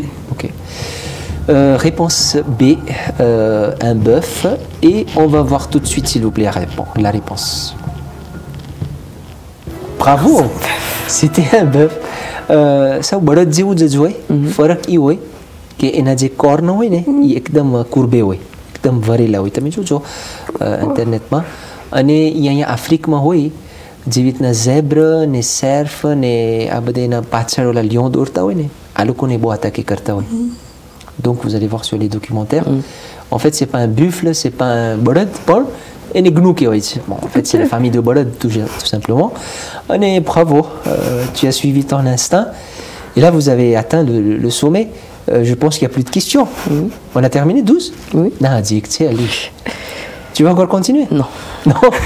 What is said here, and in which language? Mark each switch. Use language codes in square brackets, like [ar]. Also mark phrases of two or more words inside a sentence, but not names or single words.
[fr] Ok. Réponse B, un bœuf. Et on va voir tout de suite, s'il vous plaît, la réponse. Bravo! C'était un bœuf. Ça, vous avez dit que vous avez que [gu] એના જે કૉર્ન હોય ને એ એકદમ કુરબે હોય એકદમ ભરેલા હોય તમે જોજો ઇન્ટરનેટમાં અને એ અહીંયા આફ્રિકમાં હોય જેવી રીતના ઝેબ્ર ને સર્ફ ને આ બધા એના પાછળ ઓલા લિયોન દોડતા હોય ને આ લોકોને બહુ અટાકે કરતા હોય [fr] donc vous allez voir sur les documentaires en fait c'est pas un buffle c'est pas un [gu] બળદ પણ એને ગ્નુ કહેવાય છે [fr] bon en fait c'est la famille de [gu] બળદ [fr] tout simplement [gu] અને [fr] bravo tu as suivi ton instinct et là vous avez atteint le sommet. Je pense qu'il n'y a plus de questions. On a terminé 12? Oui. Non, dis que allez. Tu veux encore continuer? Non. Non, tu es fatigué?